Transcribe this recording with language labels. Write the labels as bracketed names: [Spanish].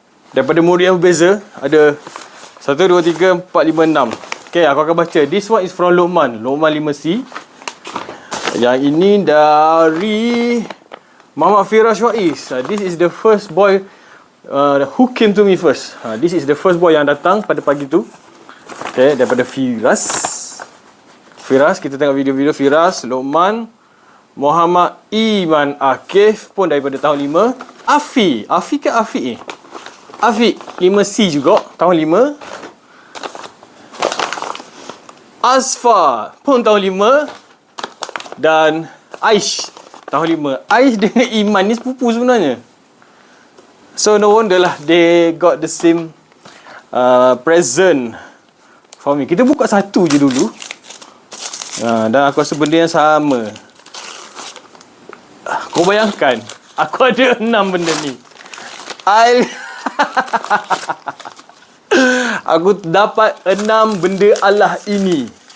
[Malay] Daripada murid yang berbeza. Ada 1, 2, 3, 4, 5, 6. Okay, aku akan baca. [English] This one is from Luqman. Luqman 5C. [Malay] Yang ini dari Muhammad Firash Waiz. [English] This is the first boy who came to me first. This is the first boy [Malay] yang datang pada pagi tu. Okay, daripada Firas. Kita tengok video-video Firas, Luqman, Muhammad Iman Akif pun daripada tahun 5. Afi ke Afiq ni? Afiq 5C juga, tahun 5. Asfa pun tahun 5. Dan Aish tahun 5. Aish dengan Iman ni sepupu sebenarnya. [English] So no wonder lah they got the same present for me. [Malay] Kita buka satu je dulu. Dan aku rasa benda yang sama. Kau bayangkan, aku ada 6 benda ni. Aku dapat 6 benda Allah ini.